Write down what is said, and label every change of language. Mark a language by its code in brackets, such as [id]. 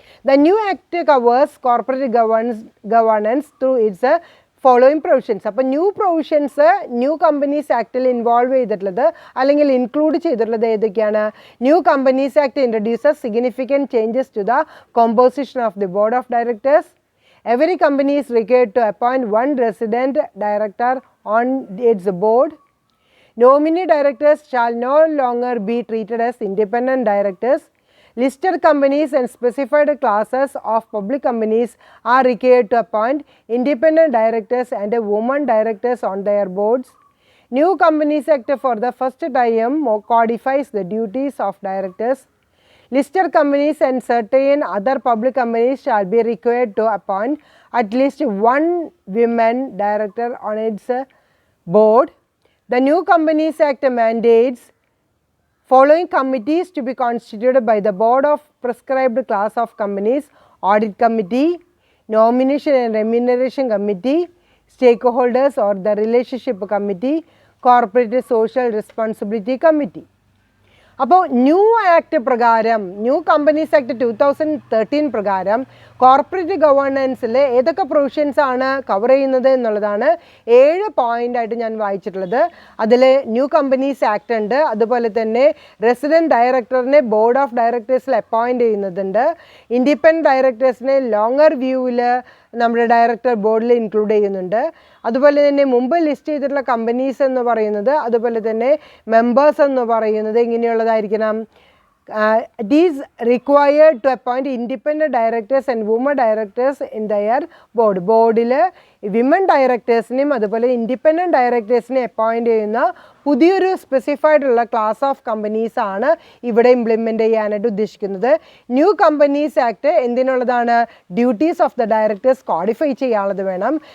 [en] The new act covers corporate governance through its following provisions. [ml] അപ്പോൾ new provisions new companies ആക്ടിൽ involve ചെയ്തിട്ടുള്ളത് അല്ലെങ്കിൽ include ചെയ്തിട്ടുള്ളത് ഏതൊക്കെയാണ്? [en] New companies act introduces significant changes to the composition of the board of directors. Every company is required to appoint one resident director on its board. Nominee directors shall no longer be treated as independent directors. Listed companies and specified classes of public companies are required to appoint independent directors and women directors on their boards. New Companies Act for the first time codifies the duties of directors. Listed companies and certain other public companies shall be required to appoint at least one woman director on its board. The New Companies Act mandates following committees to be constituted by the board of prescribed class of companies: audit committee, nomination and remuneration committee, stakeholders or the relationship committee, corporate social responsibility committee. [ml] അപ്പോൾ new act പ്രകാരം new companies act 2013 പ്രകാരം corporate ഗവേണൻസിൽ ഏതൊക്കെ provisions ആണ് cover ചെയ്യുന്നത് എന്നുള്ളതാണ് 7 പോയിൻ്റായിട്ട് ഞാൻ വായിച്ചിട്ടുള്ളത്. അതിൽ new companies act ഉണ്ട്, അതുപോലെ തന്നെ resident ഡയറക്ടറിനെ board of ഡയറക്ടേഴ്സിൽ appoint ചെയ്യുന്നതുണ്ട്, independent ഡയറക്ടേഴ്സിനെ longer വ്യൂവിൽ നമ്മുടെ ഡയറക്ടർ ബോർഡിൽ ഇൻക്ലൂഡ് ചെയ്യുന്നുണ്ട്. അതുപോലെ തന്നെ മുമ്പ് ലിസ്റ്റ് ചെയ്തിട്ടുള്ള കമ്പനീസ് എന്ന് പറയുന്നത് അതുപോലെ തന്നെ മെമ്പേഴ്സ് എന്ന് പറയുന്നത് ഇങ്ങനെയുള്ളതായിരിക്കണം. [en] It is required to appoint independent directors and women directors in their board. [ml] ബോർഡിൽ വിമൻ ഡയറക്ടേഴ്സിനെയും അതുപോലെ ഇൻഡിപെൻഡൻറ്റ് ഡയറക്ടേഴ്സിനെ അപ്പോയിൻറ്റ് ചെയ്യുന്ന പുതിയൊരു സ്പെസിഫൈഡ് ഉള്ള ക്ലാസ് ഓഫ് കമ്പനീസ് ആണ് ഇവിടെ ഇംപ്ലിമെൻ്റ് ചെയ്യാനായിട്ട് ഉദ്ദേശിക്കുന്നത്. New companies act എന്തിനുള്ളതാണ്? Duties of the directors codify ചെയ്യാനുള്ളത് വേണം.